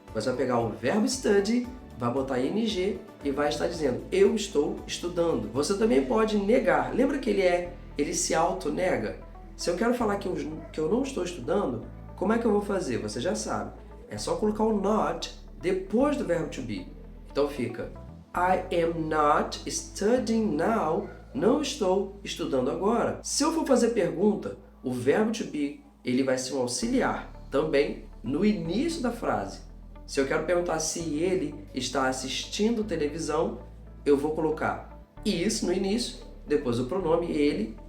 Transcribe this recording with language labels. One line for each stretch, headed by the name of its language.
Portuguese: Você vai pegar o verbo study, vai botar ing e vai estar dizendo eu estou estudando. Você também pode negar. Lembra que ele se auto-nega? Se eu quero falar que eu não estou estudando, como é que eu vou fazer? Você já sabe. É só colocar o not depois do verbo to be. Então fica
English: I am not studying now.
Portuguese: Não estou estudando agora. Se eu for fazer pergunta, o verbo to be ele vai ser um auxiliar também no início da frase. Se eu quero perguntar se ele está assistindo televisão, eu vou colocar is no início, depois o pronome ele.